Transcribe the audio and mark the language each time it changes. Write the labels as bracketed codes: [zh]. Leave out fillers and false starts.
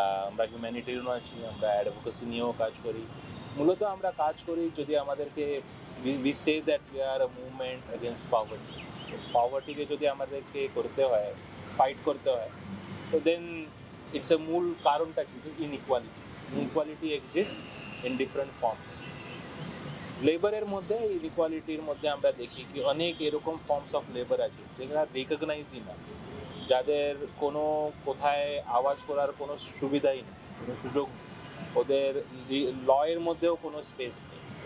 [bn] আমরা হিউম্যানিটেরিয়ানও আছি, আমরা অ্যাডভোকেসি নিয়েও কাজ করি। মূলত আমরা কাজ করি যদি আমাদেরকে [en] we say that we are a movement against poverty. [bn] পভার্টিকে যদি আমাদেরকে করতে হয়, ফাইট করতে হয়, তো [en] then it's a [bn] মূল কারণটা কিন্তু [en] Inequality exist in different forms. [bn] লেবারের মধ্যে, ইনইকুয়ালিটির মধ্যে আমরা দেখি কি অনেক এরকম ফর্মস অফ লেবার আছে যেগুলো রিকগনাইজই না, যাদের কোনো কোথায় আওয়াজ করার কোনো সুবিধাই নেই, কোনো সুযোগ নেই, ওদের লয়ের মধ্যেও কোনো স্পেস নেই।